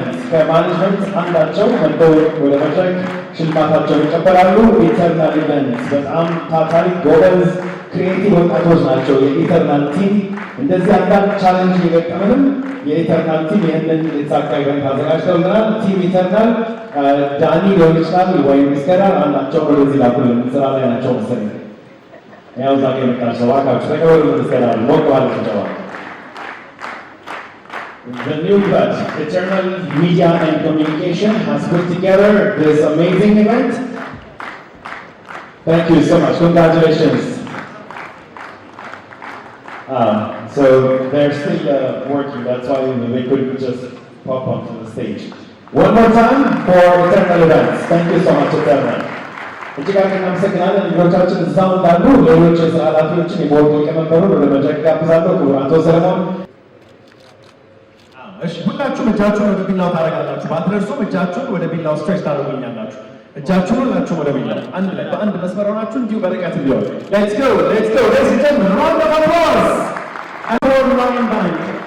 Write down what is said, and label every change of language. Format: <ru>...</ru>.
<am>ከማኔጅመንት አንዳቸው መጥተው ወደ መድረክ ሽልማታቸውን ይቀበላሉ። ኢተርናል ኢቨንትስ በጣም ታታሪ ጎበዝ ክሪኤቲቭ ወጣቶች ናቸው። የኢተርናል ቲም እንደዚህ አንዳንድ ቻሌንጅ እየገጠመንም የኢተርናል ቲም ይህንን የተሳካ ኢቨንት አዘጋጅተውልናል። ቲም ኢተርናል ዳኒ ሊሆን ይችላል ወይም ምስገዳር አንዳቸው ወደዚህ ላኩልን። ስራ ላይ ናቸው መሰለኝ። ያው ዛሬ የመጣቸው እባካችሁ ተቀበሉ። ምስገዳር ሞቅ ባለ ጭብጨባ።</am> <en>The new batch, Eternal Media and Communication, has put together this amazing event. Thank you so much. Congratulations. So they're still working. That's why they couldn't just pop onto the stage. One more time for Eternal Events. Thank you so much, Eternal.</en> <am>እጅግ አድርገን እናመሰግናለን። እንግዶቻችን እዛው እንዳሉ ሌሎች የስራ ኃላፊዎችን የቦርዱ ሊቀመንበሩን ወደ መድረክ ጋብዛለሁ። ክቡር አቶ ሰለሞን። እሺ፣ ሁላችሁም እጃችሁን ወደ ቢላው ታደርጋላችሁ። ባትደርሱም እጃችሁን ወደ ቢላው ስትሬች ታደርጉልኛላችሁ። እጃችሁን ሁላችሁም ወደ ቢላው አንድ ላይ በአንድ መስመር ሆናችሁ እንዲሁ በርቀት ቢሆን</am> <en>ሌትስ ጎ ሌትስ ጎ ሌትስ ጀምር ራውንድ ኦፍ አፕሎዝ አፎር ላይን ባንክ</en>